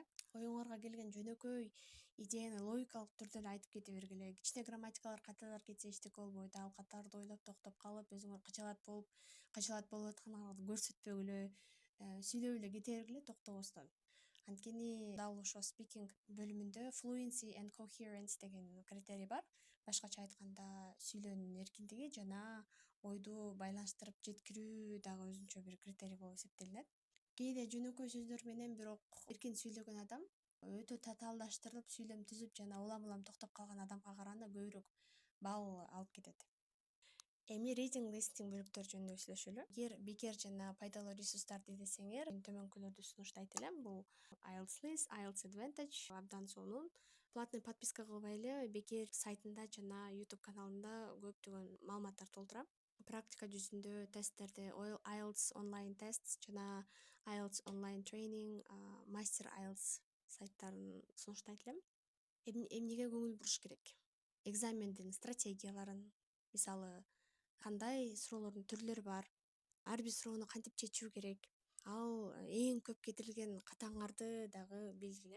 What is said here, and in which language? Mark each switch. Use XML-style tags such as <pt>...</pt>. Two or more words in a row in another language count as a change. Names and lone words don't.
<ky>Оюңарга келген жөнөкөй идеяны логикалык түрдө эле айтып кете бергиле. Кичине грамматикалар каталар кетсе эчтеке болбойт. Ал катарды ойлоп токтоп калып, өзүңөр качалат болуп атканыңарды көрсөтпөгүлө, сүйлөп эле кете бергиле токтобостон. Анткени дал ошо speaking бөлүмүндө</ky> <en>fluency and coherence</en> <ky>деген критерий бар. Башкача айтканда, сүйлөөнүн эркиндиги жана ойду байланыштырып жеткирүү дагы өзүнчө бир критерий болуп эсептелинет. Кээде жөнөкөй сөздөр менен бирок эркин сүйлөгөн адам өтө татаалдаштырылып, сүйлөм түзүп жана улам токтоп калган адамга караганда көбүрөөк балл алып кетет. Эми</ky> <en>reading listening</en> <ky>бөлүктөр жөнүндө сүйлөшөлү. Эгер бекер жана пайдалуу ресурстарды издесеңер, төмөнкүлөрдү сунуштайт элем. Бул IELTS List, IELTS Advantage абдан сонун.</ky> <ru>Платный подписка</ru> <ky>кылбай эле бекер сайтында жана YouTube каналында көптөгөн маалыматтар толтурам. Практика жүзүндө тесттерди IELTS Online Tests жана IELTS Online Training, Master IELTS сайттарын сунуштайт элем. Эмнеге көңүл буруш керек? Экзамендин стратегияларын, мисалы, кандай суроолордун түрлөрү бар, ар бир суроону кантип чечүү керек, ал эң көп кетирилген катаңарды дагы белгиле.</ky>